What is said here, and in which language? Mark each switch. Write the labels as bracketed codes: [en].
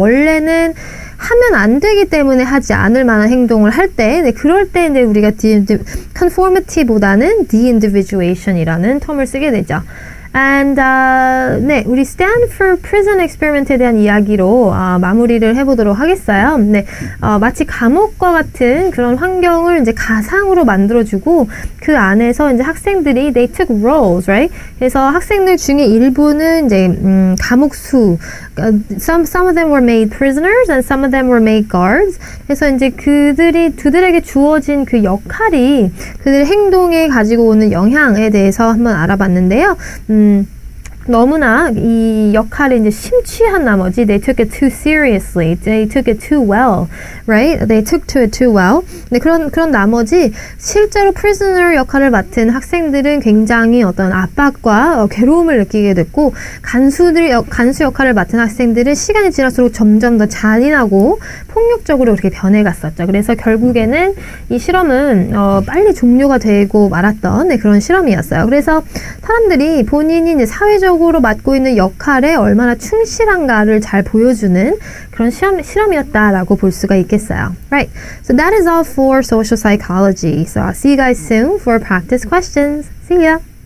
[ko] 원래는 하면 안 되기 때문에 하지 않을 만한 행동을 할 때, 그럴 때 이제 우리가 conformity보다는 de-individuation이라는 텀을 쓰게 되죠. And 우리 Stanford Prison Experiment에 대한 이야기로 마무리를 해보도록 하겠어요. 마치 감옥과 같은 그런 환경을 이제 가상으로 만들어주고 그 안에서 이제 학생들이 [en] they took roles, right? [ko] 그래서 학생들 중에 일부는 이제 감옥수, [en] some of them were made prisoners and some of them were made guards. [ko] 그래서 이제 그들에게 주어진 그 역할이 그들의 행동에 가지고 오는 영향에 대해서 한번 알아봤는데요. 너무나 이 역할에 이제 심취한 나머지 [en] they took it too seriously, they took it too well, right? They took to it too well. [ko] 그런 나머지 실제로 prisoner 역할을 맡은 학생들은 굉장히 어떤 압박과 괴로움을 느끼게 됐고 간수 역할을 맡은 학생들은 시간이 지날수록 점점 더 잔인하고 폭력적으로 그렇게 변해갔었죠. 그래서 결국에는 이 실험은 빨리 종료가 되고 말았던 그런 실험이었어요. 그래서 사람들이 본인이 이제 사회적으로 맡고 있는 역할에 얼마나 충실한가를 잘 보여주는 그런 실험이었다라고 볼 수가 있겠어요. [en] Right. So that is all for social psychology. So I'll see you guys soon for practice questions. See ya.